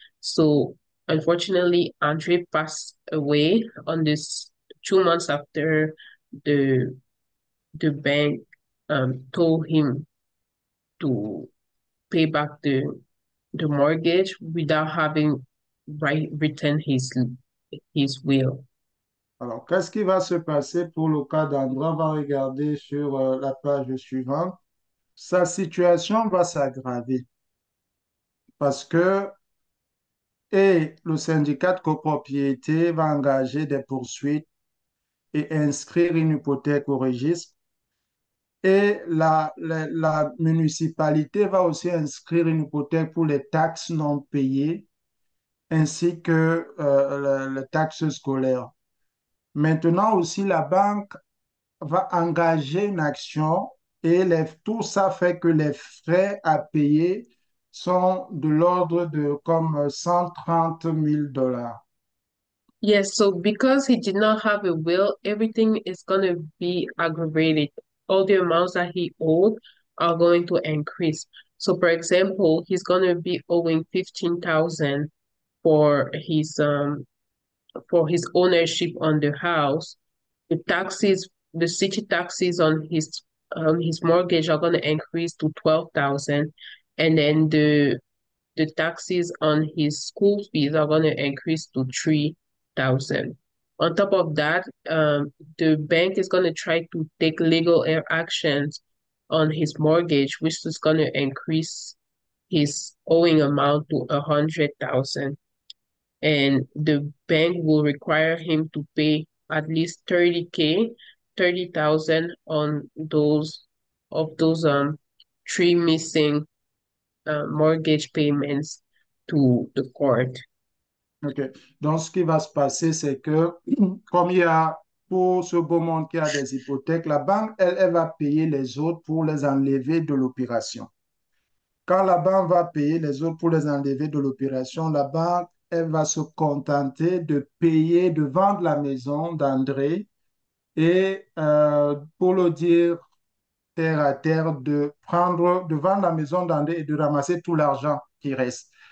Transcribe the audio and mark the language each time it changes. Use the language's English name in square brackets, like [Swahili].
[English] So unfortunately, Andre passed away on this 2 months after the the bank told him to pay back the mortgage without having written his will. [French] Alors, qu'est-ce qui va se passer pour le cas d'André? On va regarder sur la page suivante. Sa situation va s'aggraver parce que et le syndicat de copropriété va engager des poursuites et inscrire une hypothèque au registre. Et la municipalité va aussi inscrire une hypothèque pour les taxes non payées ainsi que les taxes scolaires. Maintenant aussi, la banque va engager une action et tout ça fait que les frais à payer sont de l'ordre de comme 130 000 dollars. [English] Yes, so because he did not have a will, everything is going to be aggravated. All the amounts that he owed are going to increase. So, for example, he's going to be owing 15,000 for his ownership on the house. The taxes, the city taxes on his mortgage are going to increase to 12,000, and then the taxes on his school fees are going to increase to 3,000. On top of that, the bank is going to try to take legal actions on his mortgage, which is going to increase his owing amount to 100,000. And the bank will require him to pay at least 30K, 30,000 on those three missing mortgage payments to the court. OK. [French] Donc, ce qui va se passer, c'est que comme il y a pour ce beau monde qui a des hypothèques, la banque, elle va payer les autres pour les enlever de l'opération. Quand la banque va payer les autres pour les enlever de l'opération, la banque, elle va se contenter de payer, de vendre la maison d'André et, pour le dire terre à terre, de vendre la maison d'André et de ramasser tout l'argent qui reste.